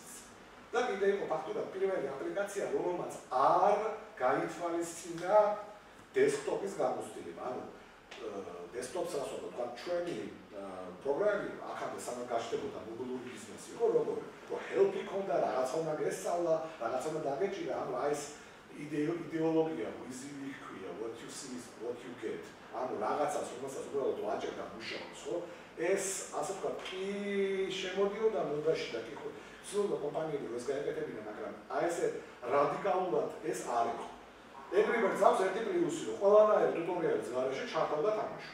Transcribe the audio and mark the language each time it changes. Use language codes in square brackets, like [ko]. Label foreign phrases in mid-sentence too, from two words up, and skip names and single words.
[ka] და კიდევ იყო ფაქტობრივად პირველი აპლიკაცია, რომელმაც არ გაითვალისწინა დესკტოპის გამოცდილება. ანუ დესკტოპს ასე ვთქვათ, ჩვენი პროგრამები ახალ სანამ გაჩნდებოდა მობილური ბიზნესი, იყო როგორი? რომ help-ი ქონდა, რაღაცა უნდა გესწავლა, რაღაცა უნდა დაგეჭირა, ანუ აი ეს იდეოლოგია, easy ქვია, [en] what you see is what you get. [ka] ანუ რაღაცას, რომელსაც უბრალოდ ვაჭერდა მუშაობს, ხო? ეს ასე ვთქვათ, კი შემოდიოდა მოდაში და კი ხო სულ კომპანიები ეს გაეკეთებინა, მაგრამ აი ესე რადიკალურად ეს არ იყო. Angry Birds აქვს ერთი პლუსი, რომ ყველანაირი ტუტორიალის გარეშე ჩართავდა თამაში.